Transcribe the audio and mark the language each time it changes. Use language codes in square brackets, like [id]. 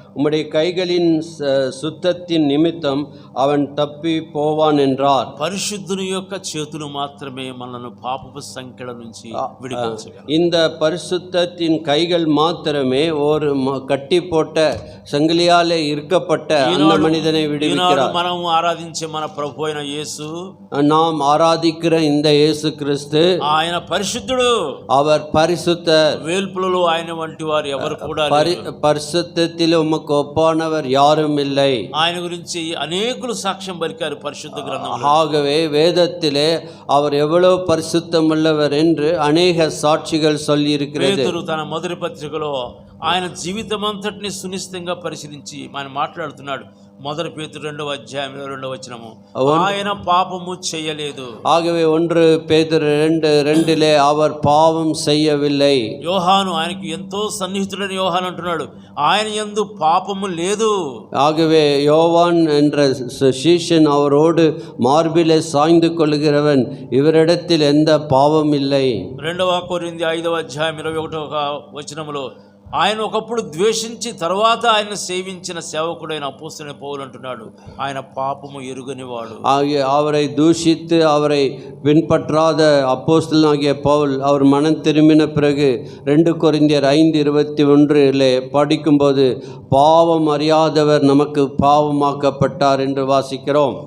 [ta] உம்முடைய கைகளின் சுத்தத்தின் நிமித்தம் அவன் தப்பி போவான் என்றார். [te] పరిశుద్ధుని యొక్క చేతులు మాత్రమే మనల్ని పాపపు సంఖ్యల నుంచి విడిపించగలవు. [ta] இந்த பரிசுத்தத்தின் கைகள் மாத்திரமே ஒரு கட்டி போட்ட சங்கிலியாலே இருக்கப்பட்ட அந்த மனிதனை விடுவிக்கிறார். [te] మనం ఆరాధించే మన ప్రభు అయిన యేసు, [ta] நாம் ஆராதிக்கிற இந்த இயேசு கிறிஸ்து, [te] ఆయన పరిశుద్ధుడు, [ta] அவர் பரிசுத்தர். [te] వేల్పులలో ఆయన వంటి వారు ఎవరు కూడా లేరు. [ta] பரிசுத்தத்தில் உமக்கு ஒப்பானவர் யாரும் இல்லை. [te] ఆయన గురించి అనేకులు సాక్ష్యం పలికారు పరిశుద్ధ గ్రంథంలో. [ta] ஆகவே வேதத்திலே அவர் எவ்வளவு பரிசுத்தம் உள்ளவர் என்று அநேக சாட்சிகள் சொல்லி இருக்கிறது. [te] పేతురు తన మొదటి పత్రికలో ఆయన జీవితం అంతటిని సునిశ్చితంగా పరిశీలించి ఆయన మాట్లాడుతున్నాడు. మొదటి పేతురు 2వ అధ్యాయం 22వ వచనము, ఆయన పాపము చేయలేదు. [ta] ஆகவே 1 பேதுரு 2:2 அவர் பாவம் செய்யவில்லை. [te] యోహాను ఆయనకు ఎంతో సన్నిహితుడని యోహాను అంటున్నాడు, ఆయన యందు పాపము లేదు. [ta] ஆகவே யோவான் என்ற சீஷன் அவரோடு மார்பிலே சாய்ந்து கொள்கிறவன், இவரிடத்தில் எந்த பாவம் இல்லை. [te] 2వ కొరింథీ 5వ అధ్యాయం 21వ వచనములో ఆయన ఒకప్పుడు ద్వేషించి తర్వాత ఆయన సేవించిన సేవకుడైన అపోస్తలుడైన పౌలు అంటున్నాడు, ఆయన పాపము ఎరుగనివాడు. [ta] அவரை தூஷித்து அவரை பின்பற்றாத அப்போஸ்தலனாகிய பவுல் அவர் மனம் திரும்பின பிறகு 2 கொரிந்தியர் 5:21 படிக்கும்போது பாவம் அறியாதவர் நமக்கு பாவமாக்கப்பட்டார் என்று வாசிக்கிறோம்.